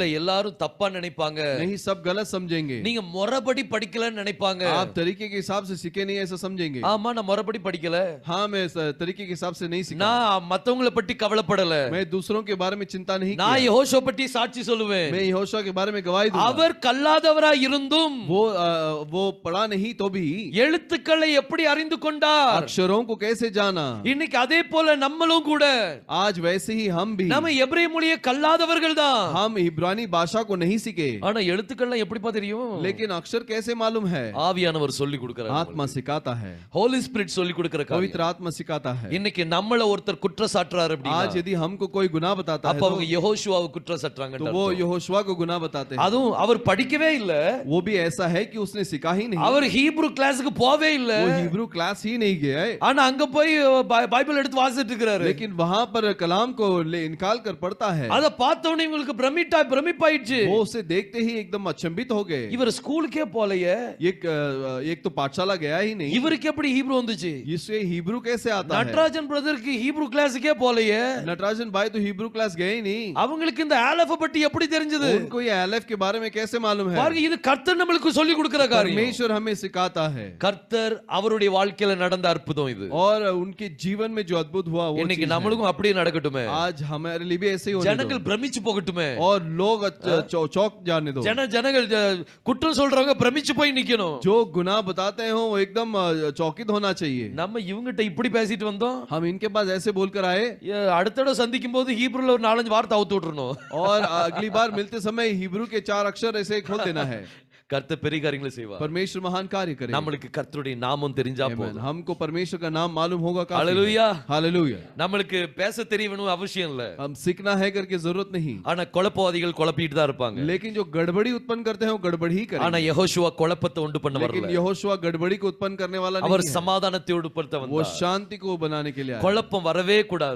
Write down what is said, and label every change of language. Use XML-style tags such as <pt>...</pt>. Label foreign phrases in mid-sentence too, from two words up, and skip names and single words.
<ta>இல்ல எல்லாரும் தப்பா நினைப்பாங்க,</ta> <hi>नहीं, सब गलत समझेंगे,</hi> <ta>நீங்க மொறபடி படிக்கலன்னு நினைப்பாங்க.</ta> <hi>आप तरीके के हिसाब से सीखे नहीं ऐसा समझेंगे।</hi> <ta>ஆமா நான் மொறபடி படிக்கல,</ta> <hi>हाँ, मैं तरीके के हिसाब से नहीं सीखा,</hi> <ta>நான் மத்தவங்கள பத்தி கவலைப்படல,</ta> <hi>मैं दूसरों के बारे में चिंता नहीं</hi> <ta>நான்</ta> <hi>किया,</hi> <ta>யெகோஷுவா பத்தி சாட்சி சொல்லுவேன்.</ta> <hi>मैं यहोशुआ के बारे में गवाही दूंगा।</hi> <ta>அவர் கல்லாதவராய் இருந்தும்</ta> <hi>वो पढ़ा नहीं तो भी</hi> <ta>எழுத்துக்களை எப்படி அறிந்து கொண்டார்?</ta> <hi>अक्षरों को कैसे जाना।</hi> <ta>இன்னைக்கு அதே போல நம்மளும் கூட</ta> <hi>आज वैसे ही हम भी,</hi> <ta>நம்ம எபிரேய மொழியை கல்லாதவர்கள் தான்.</ta> <hi>हम इब्रानी भाषा को नहीं सीखे,</hi> <ta>ஆனா எழுத்துக்கள்லாம் எப்படிப்பா தெரியும்?</ta> <hi>लेकिन अक्षर कैसे मालूम है?</hi> <ta>ஆவியானவர் சொல்லி கொடுக்கிறார்.</ta> <hi>आत्मा सिखाता है,</hi> <en>Holy Spirit</en> <ta>சொல்லி கொடுக்கிற</ta> <hi>पवित्र</hi> <ta>காரியம்.</ta> <hi>आत्मा सिखाता है।</hi> <ta>இன்னைக்கு நம்மள ஒருத்தர் குற்றம் சாட்டுறாரு அப்படினா</ta> <hi>आज यदि हमको कोई गुनाह बताता है</hi> <ta>அப்ப அவங்க யெகோஷுவாவை குற்றம் சாட்டுறாங்க.</ta> <hi>तो वो यहोशुआ को गुनाह बताते हैं।</hi> <ta>அதுவும் அவர் படிக்கவே இல்ல,</ta> <hi>वो भी ऐसा है कि उसने सीखा ही नहीं,</hi> <ta>அவர்</ta> <en>Hebrew class</en> <ta>போவே இல்ல,</ta> <hi>वो</hi> <en>Hebrew class</en> <hi>ही नहीं गया है,</hi> <ta>ஆனா அங்க போய் பைபிள் எடுத்து வாசிச்சிட்டு இருக்காரு.</ta> <hi>लेकिन वहां पर कलाम को निकाल कर पढ़ता है।</hi> <ta>அத பார்த்தவனே உங்களுக்கு பிரமிப்பாயிடுச்சு.</ta> <hi>वो उसे देखते ही एकदम अचंभित हो गए।</hi> <ta>இவர் ஸ்கூலுக்கே போலையே,</ta> <hi>एक तो पाठशाला गया ही नहीं,</hi> <ta>இவருக்கு எப்படி ஹீப்ரு வந்துச்சு?</ta> <hi>इससे हिब्रू कैसे आता है?</hi> <ta>நட்ராஜன் பிரதருக்கு</ta> <en>Hebrew class</en> <ta>போலையே,</ta> <hi>नटराजन भाई तो</hi> <en>Hebrew class</en> <hi>गए ही नहीं,</hi> <ta>அவங்களுக்கு இந்த ஆல்பபெட் எப்படி தெரிஞ்சது?</ta> <hi>उनको ये एलेफ के बारे में कैसे मालूम है?</hi> <ta>பாருங்க, இது கர்த்தர் நம்மளுக்கு சொல்லி கொடுக்கிற காரியம்.</ta> <hi>परमेश्वर हमें सिखाता है,</hi> <ta>கர்த்தர் அவருடைய வாழ்க்கையில நடந்த அற்புதம் இது.</ta> <hi>और उनके जीवन में जो अद्भुत हुआ वो</hi> <ta>இன்னைக்கு</ta> <hi>चीज है।</hi> <ta>நம்மளுக்கும் அப்படியே நடக்கட்டுமே.</ta> <hi>आज हमारे लिए भी ऐसे ही होने</hi> <ta>ஜனங்கள் பிரமிச்சு போகட்டுமே.</ta> <hi>दो, और लोग चौक जाने दो।</hi> <ta>ஜனங்கள் குற்றம் சொல்றவங்க பிரமிச்சு போய் நிக்கணும்.</ta> <hi>जो गुनाह बताते हैं वो एकदम चौकित होना चाहिए।</hi> <ta>நம்ம இவங்கிட்ட இப்படி பேசிட்டு வந்தோம்,</ta> <hi>हम इनके पास ऐसे बोलकर आए,</hi> <ta>அடுத்த தடவை சந்திக்கும் போது ஹீப்ருல ஒரு 4-5 வார்த்தை அவுத்து விட்டுறணும்.</ta> <hi>और अगली बार मिलते समय हिब्रू के 4 अक्षर ऐसे खोल देना है।</hi> <ta>கர்த்தர் பெரிய காரியங்களை செய்வார்.</ta> <hi>परमेश्वर महान कार्य करेगा।</hi> <ta>நம்மளுக்கு கர்த்தருடைய நாமம் தெரிஞ்சா Amen. போதும்.</ta> <hi>हमको परमेश्वर का नाम मालूम होगा काफी है। हालेलुया. हालेलुया।</hi> <ta>நம்மளுக்கு பேச தெரியணும் அவசியம் இல்ல,</ta> <hi>हम सीखना है करके जरूरत नहीं,</hi> <ta>ஆனா குழப்பவாதிகள் குழப்பிட்டு தான் இருப்பாங்க.</ta> <hi>लेकिन जो गड़बड़ी उत्पन्न करते हैं वो गड़बड़ी ही</hi> <ta>ஆனா</ta> <hi>करेंगे।</hi> <ta>யெகோஷுவா குழப்பத்தை உண்டு பண்ண</ta> <hi>लेकिन</hi> <ta>வரல,</ta> <hi>यहोशुआ गड़बड़ी को उत्पन्न करने वाला</hi> <ta>அவர்</ta> <hi>नहीं है,</hi> <ta>சமாதானத்தை உண்டுபடுத்த</ta> <hi>वो</hi> <ta>வந்தார்.</ta> <hi>शांति को बनाने के लिए आया।</hi> <ta>குழப்பம் வரவே கூடாது.</ta>